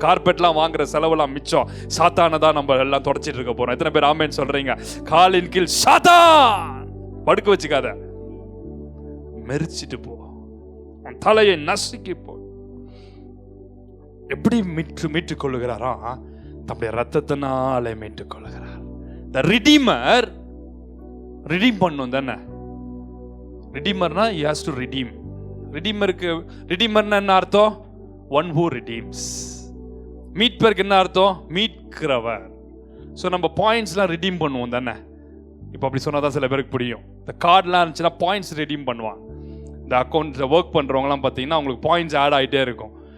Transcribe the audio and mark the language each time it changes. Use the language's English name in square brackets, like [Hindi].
[Tamil] கார்பெட்லாம் வாங்குற செலவெல்லாம் மிச்சம், சாத்தானை தான் நம்ம எல்லாம் தொடச்சிட்டு இருக்க போறோம். எத்தனை பேர் ஆமேன்னு சொல்றீங்க? காலின் கீழ் சாத்தான் படுக்க வச்சுக்காத, மெரிச்சிட்டு போ, அவன் தலையை நசுக்கி போ. எப்படி மீட்டுக் கொள்ளுகிறாரா? தம்முடைய ரத்தத்தினாலே மீட்டுக் கொள்ளுகிறார். [English] The redeemer redeem [Tamil] பண்ணும் தானே. [English] redeemerனா he has to redeem. [Tamil] redeemerக்கு redeemerனா என்ன அர்த்தம்? [English] one who redeems. [Tamil] மீட்பருக்கு என்ன அர்த்தம்? மீட்கிறவர். ஸோ நம்ம பாயிண்ட்ஸ்லாம் redeem பண்ணுவோம் தானே. இப்போ அப்படி சொன்னாதான் சில பேருக்கு புரியும். இந்த கார்டெலாம் இருந்துச்சுன்னா பாயிண்ட்ஸ் redeem பண்ணுவான். இந்த அக்கௌண்ட்ஸில் ஒர்க் பண்ணுறவங்களாம் பார்த்தீங்கன்னா அவங்களுக்கு பாயிண்ட்ஸ் ஆட் ஆகிட்டே இருக்கும்.